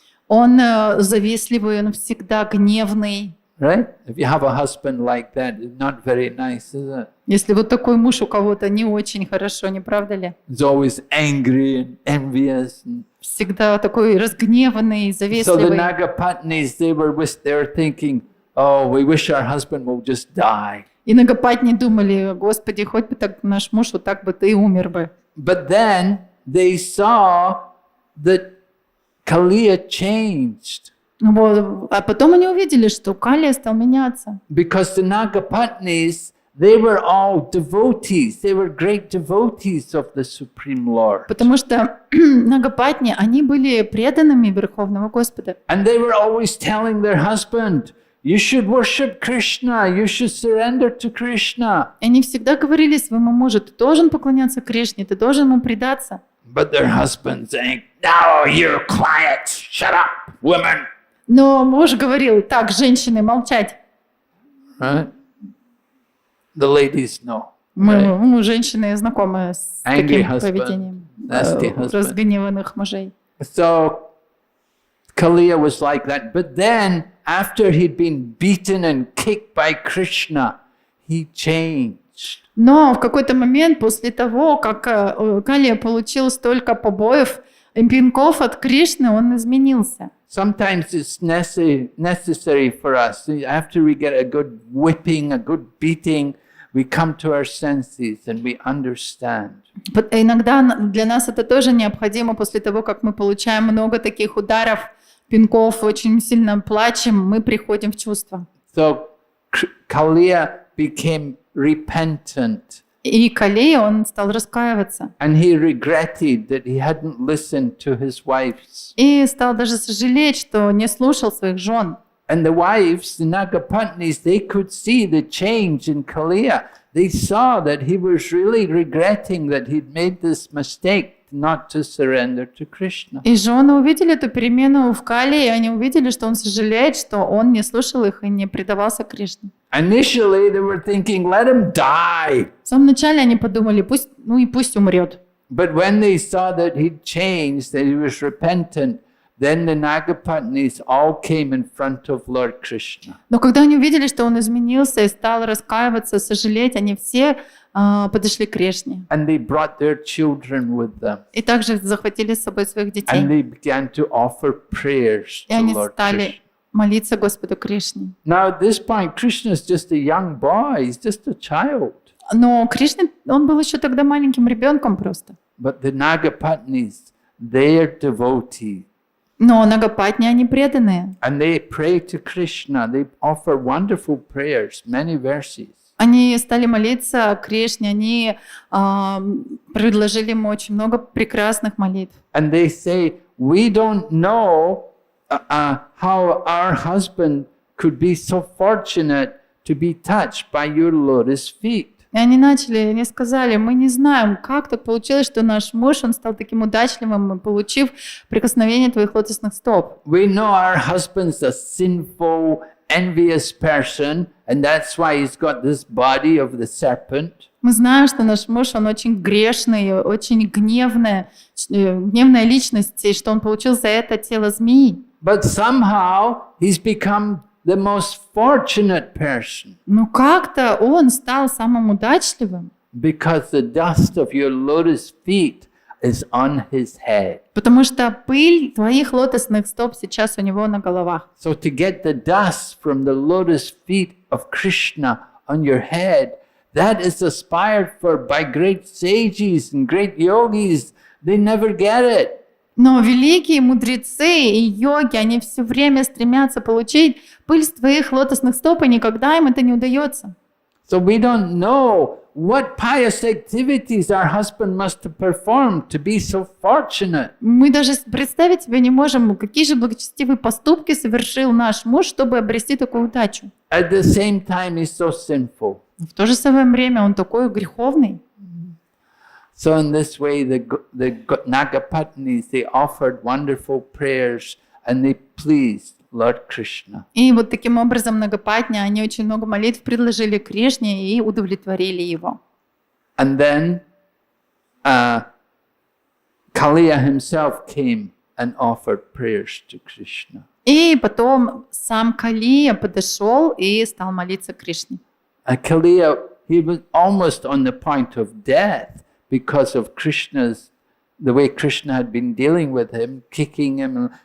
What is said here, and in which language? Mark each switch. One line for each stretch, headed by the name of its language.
Russian: Он завистливый, он всегда гневный.
English: Right? If you have a husband like that, it's not very nice, is it?
Russian: Если вот такой муж у кого-то, не очень хорошо, не правда ли?
English: He's always angry and envious.
Russian: Всегда такой разгневанный,
English: So the
Russian: завистливый.
English: Nagapatnis, they were thinking, oh, we wish our husband will just die.
Russian: И Нагапатни думали, Господи, хоть бы так наш муж вот так бы ты умер бы.
English: But then they saw that Kaliya changed.
Russian: Вот. А потом они увидели, что Калия стал меняться.
English: Because the Nagapatnis, they were all devotees. They were great devotees of the Supreme Lord.
Russian: Потому что Нагапатни, они были преданными Верховного Господа.
English: And they were always telling their husband, you should worship Krishna, you should surrender to Krishna.
Russian: И они всегда говорили своему мужу, ты должен поклоняться Кришне, ты должен ему предаться.
English: But their husbands saying, no, you're quiet, shut up, women.
Russian: Но муж говорил, так, женщины, молчать.
English: Right? The ladies know.
Russian: Мы, женщины знакомы с
English: Angry
Russian: таким
English: husband,
Russian: поведением
English: nasty husband.
Russian: разгневанных мужей.
English: So Kaliya was like that. But then, after he'd been beaten and kicked by Krishna, he changed.
Russian: Но в какой-то момент, после того, как Калия получил столько побоев и пинков от Кришны, он изменился.
English: Sometimes it's necessary for us. After we get a good whipping, a good beating, we come to our senses and we understand.
Russian: Иногда для нас это тоже необходимо после того, как мы получаем много таких ударов, пинков, очень сильно плачем, мы приходим в чувство.
English: So Kaliya became repentant.
Russian: И Калия, он стал раскаиваться.
English: And he regretted that he hadn't listened to his wives.
Russian: И стал даже сожалеть, что не слушал своих жен.
English: And the wives, the Nagapatnis, they could see the change in Kaliya. They saw that he was really regretting that he'd made this mistake not to surrender to Krishna.
Russian: И жены увидели эту перемену в Калии, и они увидели, что он сожалеет, что он не слушал их и не предавался Кришне.
English: Initially, they were thinking, let him die.
Russian: В самом начале они подумали, пусть умрет.
English: But when they saw that he'd changed, that he was repentant, then the Nagapatnis all came in front of Lord Krishna.
Russian: Но когда они увидели, что он изменился и стал раскаиваться, сожалеть, они все подошли к Кришне.
English: And they brought their children with them.
Russian: И также захватили с собой своих детей.
English: And they began to offer prayers
Russian: И
English: to
Russian: они
English: Lord
Russian: стали
English: Krishna.
Russian: молиться Господу Кришне.
English: Now at this point, Krishna is just a young boy. He's just a child.
Russian: Но Кришна, он был еще тогда маленьким ребенком просто.
English: But the Nagapatnis, they are devotees.
Russian: Но Нагапатни, они преданные.
English: And they pray to Krishna. They offer wonderful prayers, many verses.
Russian: Они стали молиться Кришне, они предложили ему очень много прекрасных молитв.
English: And they say, we don't know how our husband could be so fortunate to be touched by your lotus feet.
Russian: И они сказали, мы не знаем, как так получилось, что наш муж, он стал таким удачливым, получив прикосновение твоих лотосных стоп.
English: We know our husband's a sinful, envious person, and that's why he's got this body of the serpent.
Russian: Мы знаем, что наш муж, он очень грешный, очень гневная личность, и что он получил за это тело змеи.
English: But somehow he's become the most fortunate person.
Russian: Но как-то он стал самым удачливым,
English: Because the dust of your lotus feet is on his head.
Russian: потому что пыль твоих лотосных стоп сейчас у него на головах.
English: So to get the dust from the lotus feet of Krishna on your head, that is aspired for by great sages and great yogis. They never get it.
Russian: Но великие мудрецы и йоги, они все время стремятся получить пыль с твоих лотосных стоп, и никогда им это не удается.
English: So we don't know what pious activities our husband must have performed to be so fortunate.
Russian: Мы даже представить себе не можем, какие же благочестивые поступки совершил наш муж, чтобы обрести такую удачу.
English: At the same time, he's so sinful.
Russian: В то же самое время он такой греховный.
English: So in this way, the Nagapatnis, they offered wonderful prayers and they pleased Lord Krishna.
Russian: И вот таким образом Нагапатни, они очень много молитв предложили Кришне и удовлетворили его.
English: And then Kaliya himself came and offered prayers to Krishna.
Russian: И потом сам Калия подошел и стал молиться Кришне.
English: Kaliya, he was almost on the point of death because of the way Krishna had been dealing with him, kicking him.